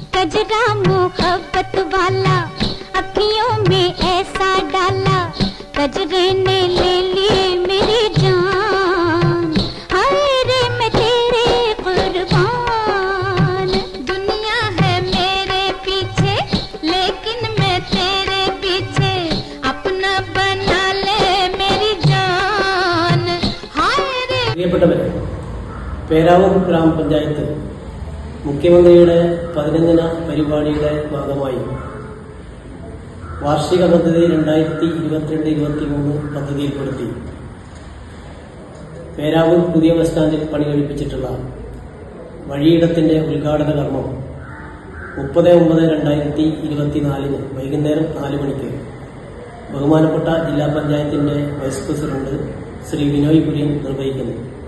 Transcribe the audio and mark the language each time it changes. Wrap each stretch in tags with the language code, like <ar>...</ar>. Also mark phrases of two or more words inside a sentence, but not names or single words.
<hi>गजरा मोहब्बत वाला अखियों में ऐसा डाला, गजरे ने ले ली मेरी जान। हाय रे मैं तेरे कुर्बान। दुनिया है मेरे पीछे लेकिन मैं तेरे पीछे, अपना बना ले मेरी जान। हाय रे।</hi> <ml>പ്രിയപ്പെട്ടവരെ, പേരാവൂർ ഗ്രാമപഞ്ചായത്ത് മുഖ്യമന്ത്രിയുടെ 15 പരിപാടിയുടെ ഭാഗമായി വാർഷിക പദ്ധതി 2022-23 പദ്ധതിയിൽപ്പെടുത്തി പേരാവൂർ പുതിയ ബസ് സ്റ്റാൻഡിൽ പണി കഴിപ്പിച്ചിട്ടുള്ള വഴിയിടത്തിന്റെ ഉദ്ഘാടന കർമ്മം 30/9/2024 വൈകുന്നേരം 4 മണിക്ക് ബഹുമാനപ്പെട്ട ജില്ലാ പഞ്ചായത്തിന്റെ</ml> <en>vice president</en> <ml>ശ്രീ വിനോയ് കുര്യൻ നിർവഹിക്കുന്നു.</ml>